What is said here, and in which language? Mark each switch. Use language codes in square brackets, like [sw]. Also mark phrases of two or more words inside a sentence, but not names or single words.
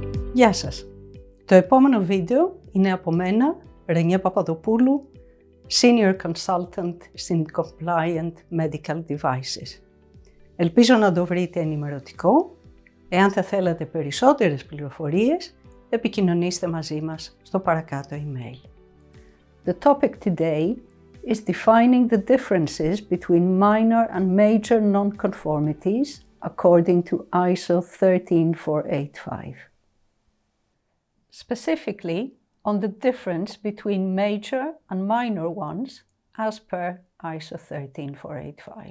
[el] Γεια σας! Το επόμενο βίντεο είναι από μένα, Ρενιέ Παπαδοπούλου, [en] Senior Consultant [el] στην Compliant Medical Devices. Ελπίζω να το βρείτε ενημερωτικό. Εάν θα θέλατε περισσότερες πληροφορίες, επικοινωνήστε μαζί μας στο παρακάτω email. [en] The topic today is defining the differences between minor and major non-conformities according to ISO 13485. Specifically, on the difference between major and minor ones as per ISO 13485.